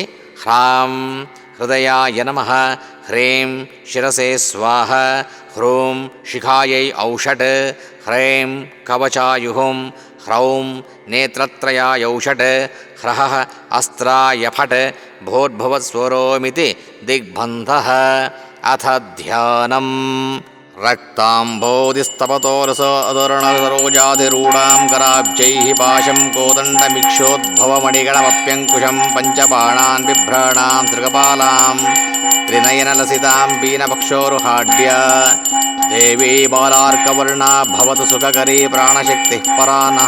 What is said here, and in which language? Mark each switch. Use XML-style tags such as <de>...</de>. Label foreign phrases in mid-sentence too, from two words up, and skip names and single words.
<sa>ಹ್ರಾಂ ಹೃದಯಾಯ ನಮಃ ಹ್ರೀಂ ಶಿರಸೆ ಸ್ವಾಹ ಹ್ರೂಂ ಶಿಖಾಯೈ ಔಷಟ್ ಹ್ರೈಂ ಕವಚಾಯುಹುಂ ಹ್ರೌಂ ನೇತ್ರತ್ರಯಾಯೌಷಟ್ ಹ್ರಃ ಅಸ್ತ್ರಾಯ ಫಟ್ ಭೋರ್ಭುವಸ್ವರೋಮಿತಿ ದಿಗ್ಬಂಧಃ. ಅಥ ಧ್ಯಾನಂ ರಕ್ತಾಂಬೋಧಿಸ್ತಪತೋರಸೋ ಅದರ್ಣಸರೋಜಾಧಿರೂಢಾಂ ಕರಾಬ್ಜೈಃ ಪಾಶಂ ಕೋದಂಡಮಿಕ್ಷೋದ್ಭವಮಣಿಗಣಮಪ್ಯಂಕುಶಂ ಪಂಚಬಾಣಾನ್ ಬಿಭ್ರಾಣಾಂ ತ್ರಿಕಪಾಲಾಂ ತ್ರಿನಯನಲಸಿತಾಂ ಪೀನಪಕ್ಷೋರುಹಾಢ್ಯ ದೇವೀ ಬಾಲಾರ್ಕವರ್ಣಾ ಭವತು ಸುಖಕರೀ ಪ್ರಾಣಶಕ್ತಿಃ ಪರಾ ನಃ.</sa>